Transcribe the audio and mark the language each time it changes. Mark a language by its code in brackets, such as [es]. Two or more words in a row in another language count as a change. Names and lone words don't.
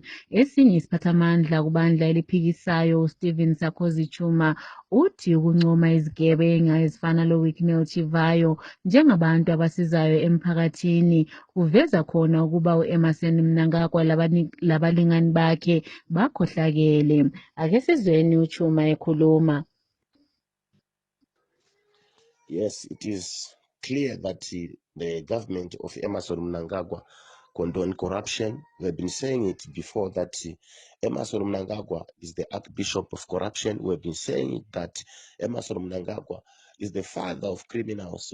[nd] Esinye isiphathamandla kubandla eliphikisayo uStephen Sarkozy Chuma uthi ukuncoma izigebenga ezifana loWicknell Chivayo njengabantu abasizayo emphakathini kuveza khona ukuba uEmmerson Mnangagwa labalingani bakhe bakhohlakele. Ake sizweni uChuma ekhuluma. [en] Yes, it is clear that the government of Emmerson Mnangagwa condone corruption. We've been saying it before that Emmerson Mnangagwa is the archbishop of corruption. We've been saying it that Emmerson Mnangagwa is the father of criminals.